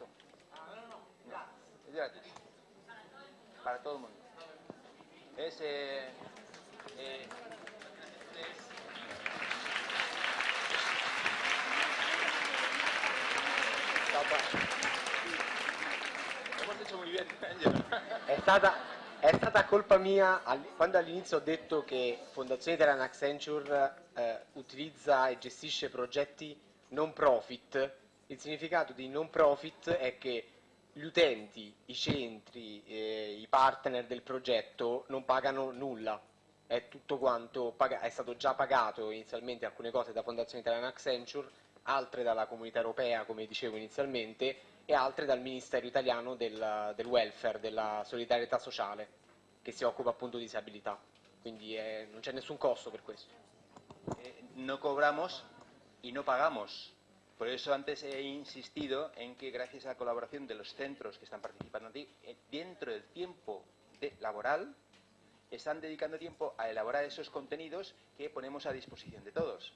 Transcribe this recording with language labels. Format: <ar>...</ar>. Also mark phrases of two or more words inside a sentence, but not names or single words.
<es>No. Es gratis. Para todo el mundo. Es... Hemos hecho muy bien, Angelo.</es> <it>È stata colpa mia quando all'inizio ho detto che Fondazione Italiana Accenture utilizza e gestisce progetti non profit. Il significato di non profit è che gli utenti, i centri, i partner del progetto non pagano nulla. È tutto quanto è stato già pagato inizialmente alcune cose da Fondazione Italiana Accenture, altre dalla Comunità Europea, come dicevo inizialmente, e altre dal Ministero italiano del welfare, della solidarietà sociale, che si occupa appunto di disabilità. Quindi non c'è nessun costo per questo.</it> <es>No cobramos y no pagamos. Por eso antes he insistido en que gracias a la colaboración de los centros que están participando dentro del tiempo laboral, están dedicando tiempo a elaborar esos contenidos que ponemos a disposición de todos.</es>